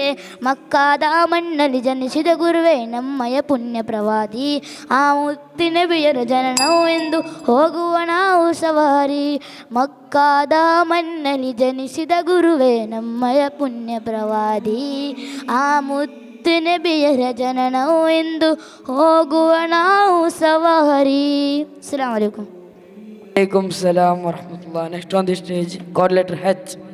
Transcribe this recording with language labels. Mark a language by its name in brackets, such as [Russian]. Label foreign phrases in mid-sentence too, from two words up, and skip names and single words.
[Kannada] ಮಕ್ಕಾದ ಮಣ್ಣಲ್ಲಿ ಜನಿಸಿದ ಗುರುವೇ ನಮ್ಮಯ ಪುಣ್ಯ ಪ್ರವಾದಿ, ಆ ಮುತ್ತು ನಬಿಯರ ಜನನವು ಎಂದು ಹೋಗುವ ನಾವು ಸವಾರಿ, ಮಕ್ಕಾದ ಮಣ್ಣಲ್ಲಿ ಜನಿಸಿದ ಗುರುವೇ ನಮ್ಮಯ ಪುಣ್ಯ ಪ್ರವಾದಿ, ಆ ಮುತ್ತು ನಬಿಯರ ಜನನವು ಎಂದು ಹೋಗುವ ನಾವು ಸವಾರಿ. [Arabic] السلام عليكم. وعليكم السلام ورحمة الله. [English] Next on the stage, coordinator H.